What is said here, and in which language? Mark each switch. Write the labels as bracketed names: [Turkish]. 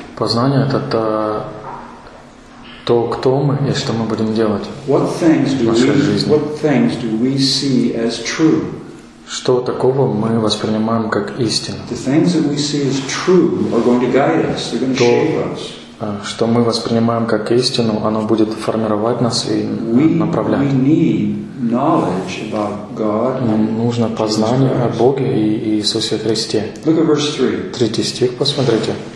[Russian] Познание это то, кто мы и что мы будем делать. [English] What things do we see as true? [Russian] Что такого мы воспринимаем как истину? [English] The things that we see as true are going to guide us. They're going to shape us. [Russian] Что мы воспринимаем как истину, оно будет формировать нас и направлять. Нам нужно познание о Боге и Иисусе Христе. Третий стих, посмотрите.